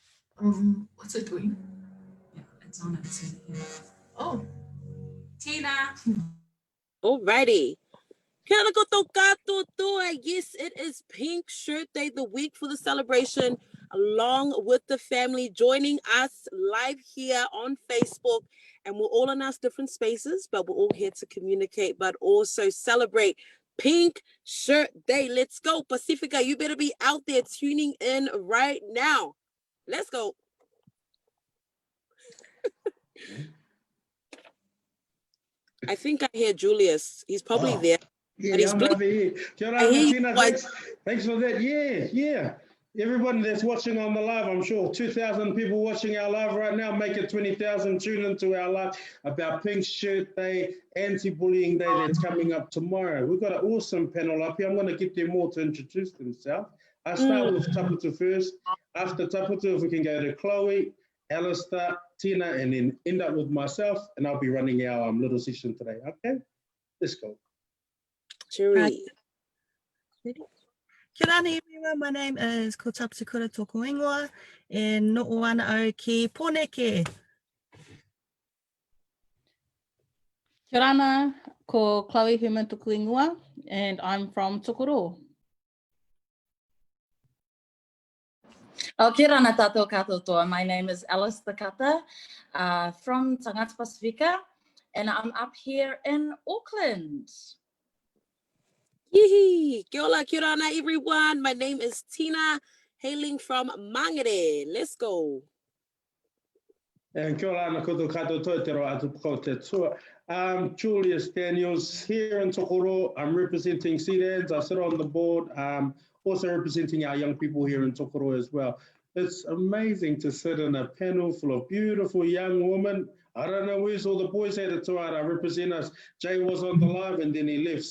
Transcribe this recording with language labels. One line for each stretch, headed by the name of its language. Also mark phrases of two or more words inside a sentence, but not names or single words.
English: What's it doing? Yeah, it's on its here. Oh, Tina. Alrighty.
Māori: Kia ora koutou katoa.
English: Yes, it is Pink Shirt Day, the week for the celebration, along with the family joining us live here on Facebook. And we're all in our different spaces, but we're all here to communicate, but also celebrate Pink Shirt Day. Let's go. Pacifica, you better be out there tuning in right now. Let's go. I think I hear Julius. He's probably there. Yeah, I'm over here.
Māori: Kia ora, Tina,
English: thanks for that. Yeah. Everybody that's watching on the live, I'm sure 2,000 people watching our live right now, make it 20,000 tune into our live about Pink Shirt Day, Anti-Bullying Day that's coming up tomorrow. We've got an awesome panel up here. I'm going to get them all to introduce themselves. I'll start with Taputu first. After Taputu, if we can go to Chloe, Alistair, Tina, and then end up with myself, and I'll be running our little session today. Okay, let's go. Cheery.
Māori: Kia ora
English: everyone, my name is
Māori: Ko Taputu Kura Tōku Ingoa, and no ana au ki Pōneke. Kia ora, ko Chloe Herman Tōku Ingoa,
English: and I'm from Tokoro.
Māori: Kia ora tātou katoa.
English: My name is Alice Takata from Tangata Pacifica, and I'm up here in Auckland.
Māori: Yee, kia ora,
English: everyone. My name is Tina, hailing from Mangere. Let's go.
Māori: And kia ora ana koutou katoa te roa atu pako te tua.
English: Julius Daniels here in Tokoro. I'm representing CDANS. I sit on the board, also representing our young people here in Tokoro as well. It's amazing to sit in a panel full of beautiful young women. I don't know where's all the boys at. It's all right, I represent us. Jay was on the live and then he left.